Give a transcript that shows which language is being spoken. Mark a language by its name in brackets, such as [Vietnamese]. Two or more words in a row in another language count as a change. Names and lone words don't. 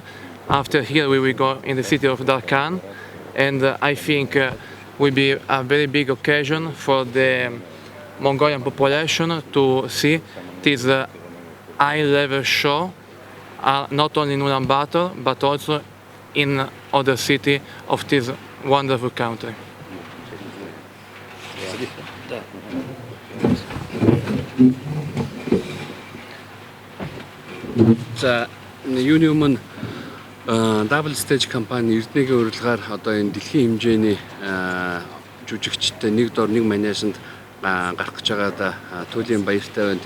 [English] After here we will go in the city of Darkhan, and I think will be a very big occasion for the Mongolian population to see this high-level show, not only in Ulaanbaatar but also in other cities of this wonderful country. [Mongolian] За юуны өмнө Double Stage компани Эрдэнэгийн урилгаар одоо энэ дэлхийн хэмжээний жүжигчтэй нэг дор нэг манежинд гарах гэж байгаадаа Туйлын баяртай байна.